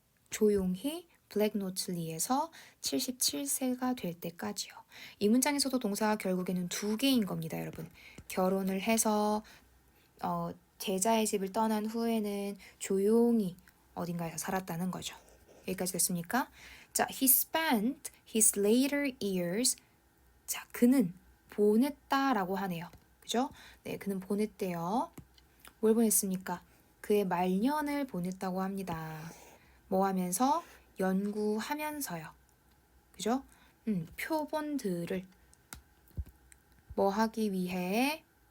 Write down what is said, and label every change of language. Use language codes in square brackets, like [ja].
[ko] 조용히 블랙노틀리에서 77세가 될 때까지요. 이 문장에서도 동사가 결국에는 두 개인 겁니다, 여러분. 결혼을 해서 제자의 집을 떠난 후에는 조용히 어딘가에서 살았다는 거죠. 여기까지 됐습니까? [en] 자, he spent his later years. [ko] 자, 그는 보냈다라고 하네요. 그죠? 네, 그는 보냈대요. 뭘 보냈습니까? 그의 말년을 보냈다고 합니다. 뭐 하면서? 연구하면서요. 그죠? 표본들을 뭐 하기 위해?